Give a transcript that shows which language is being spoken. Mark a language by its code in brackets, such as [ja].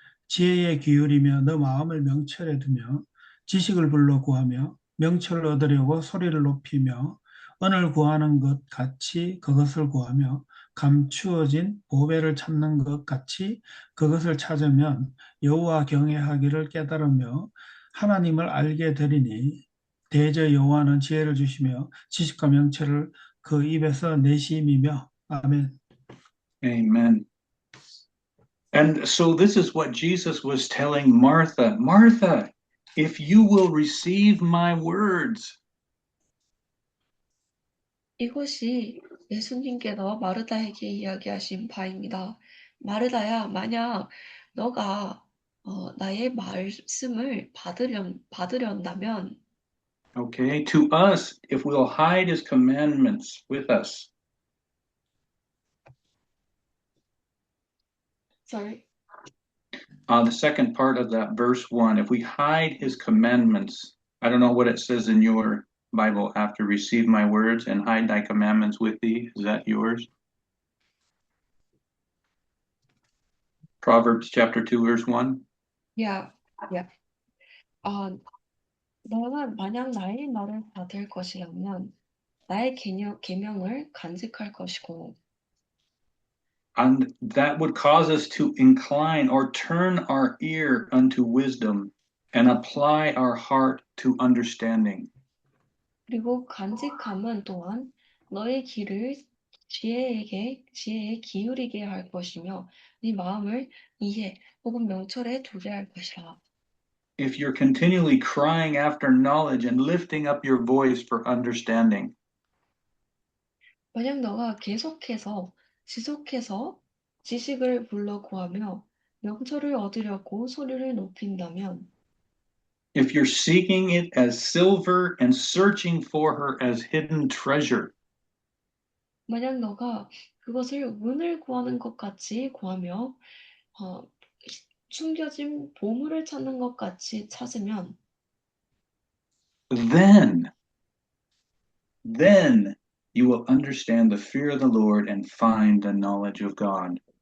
[ko] 지혜에 기울이며 너 마음을 명철에 두며 지식을 불러 구하며 명철을 얻으려고 소리를 높이며 언을 구하는 것 같이 그것을 구하며 감추어진 보배를 찾는 것 같이 그것을 찾으면 여호와 경외하기를 깨달으며 하나님을 알게 되리니 대저 여호와는 지혜를 주시며 지식과 명철을 그 입에서 내심이며 아멘. [en] Amen. And so this is what Jesus was telling Martha. Martha, if you will receive my words. [ko] 이것이 예수님께서 마르다에게 이야기하신 바입니다. 마르다야, 만약 너가 나의 말씀을 받으련다면, [en] Okay, to us, if we'll hide his commandments with us. sorry, The second part of that verse 1, if we hide his commandments, I don't know what it says in your Bible after receive my words and hide thy commandments with thee. Is that yours? Proverbs chapter 2, verse 1. [ko] 야, 야, 너가 만약 나의 말을 받을 것이라면 나의 계명을 간직할 것이고, [en] And that would cause us to incline or turn our ear unto wisdom and apply our heart to understanding. [ko] 그리고 간직함은 또한 너의 귀를 지혜에 기울이게 할 것이며 네 마음을 이해 혹은 명철에 두게 할 것이라. [en] If you're continually crying after knowledge and lifting up your voice for understanding, [ko] 만약 너가 지속해서 지식을 불러 구하며 명철을 얻으려고 소리를 높인다면 [en] if you're seeking it as silver and searching for her as hidden treasure, [ko] 만약 너가 그것을 은을 구하는 것 같이 구하며 어, 숨겨진 보물을 찾는 것 같이 찾으면 [en] then you will understand the fear of the Lord and find the knowledge of God.